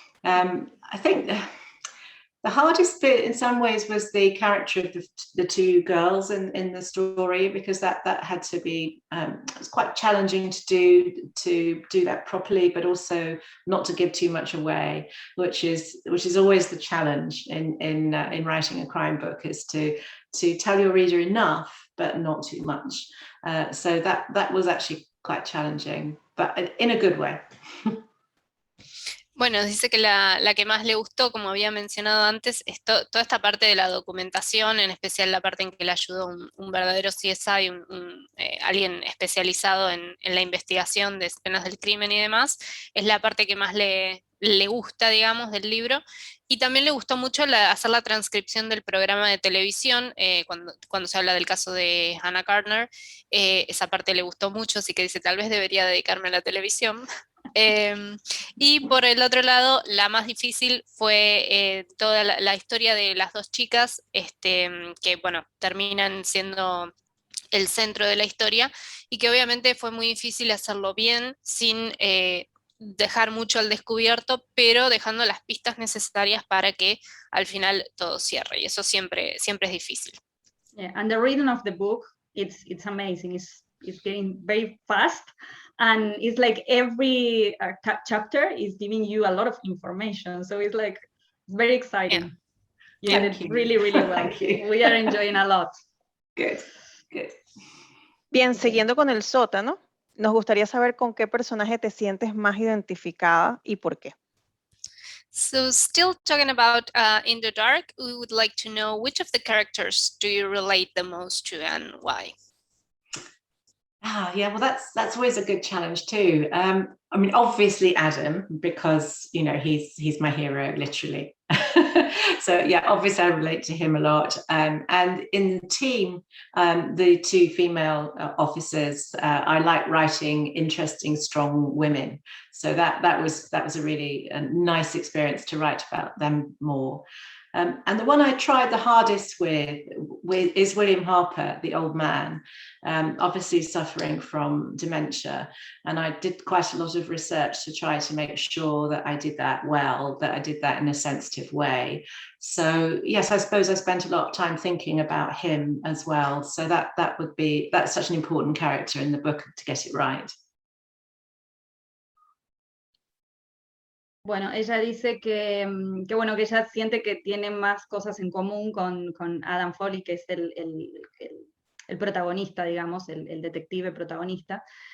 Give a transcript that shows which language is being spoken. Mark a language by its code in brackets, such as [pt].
[en] I think the hardest bit in some ways was the character of the two girls in the story, because that had to be, it was quite challenging to do that properly, but also not to give too much away, which is always the challenge in writing a crime book, is to tell your reader enough but not too much. So that was actually quite challenging, but in a good way. [es] Bueno, dice que la que más le gustó, como había mencionado antes, es toda esta parte de la documentación, en especial la parte en que le ayudó un verdadero CSI, alguien especializado en la investigación de escenas del crimen y demás. Es la parte que más le gusta, digamos, del libro. Y también le gustó mucho hacer la transcripción del programa de televisión, cuando se habla del caso de Hannah Gardner. Esa parte le gustó mucho, así que dice, tal vez debería dedicarme a la televisión. Y por el otro lado, la más difícil fue toda la historia de las dos chicas, que bueno, terminan siendo el centro de la historia, y que obviamente fue muy difícil hacerlo bien, sin dejar mucho al descubierto, pero dejando las pistas necesarias para que al final todo cierre, y eso siempre es difícil. [en] Yeah, and the reading of the book, it's amazing. It's getting very fast, and it's like every chapter is giving you a lot of information, so it's like very exciting. You did it really, really well. We are enjoying a lot. Good. [es] Bien, siguiendo con el sótano, nos gustaría saber con qué personaje te sientes más identificada y por qué. [en] So still talking about In the Dark, we would like to know which of the characters do you relate the most to and why? Yeah, well, that's always a good challenge too. I mean, obviously Adam, because he's my hero, literally. So yeah, obviously I relate to him a lot. And in the team, the two female officers, I like writing interesting, strong women. So that was a really nice experience to write about them more. And the one I tried the hardest with is William Harper, the old man, obviously suffering from dementia. And I did quite a lot of research to try to make sure that I did that well, that I did that in a sensitive way. So yes, I suppose I spent a lot of time thinking about him as well. So that's such an important character in the book to get it right. [es] Bueno, ella dice que bueno, que ella siente que tiene más cosas en común con Adam Fawley, que es el protagonista, digamos, el detective protagonista.